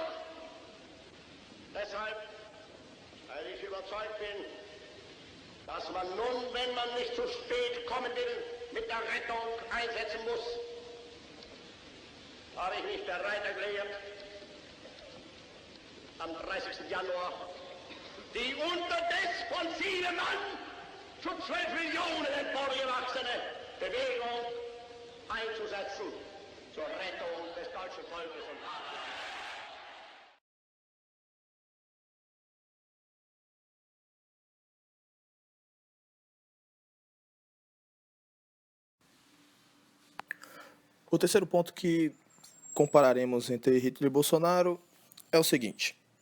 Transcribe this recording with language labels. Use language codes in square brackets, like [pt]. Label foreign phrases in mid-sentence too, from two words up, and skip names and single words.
[de] Deshalb, weil ich überzeugt bin, dass man nun, wenn man nicht zu spät kommen will, mit der Rettung einsetzen muss, habe ich mich bereit erklärt, am 30. Januar die unterdes von 7 Mann zu 12 Millionen emporgewachsene Bewegung einzusetzen zur Rettung des deutschen Volkes undVaters. [pt] O terceiro ponto que compararemos entre Hitler e Bolsonaro é o seguinte.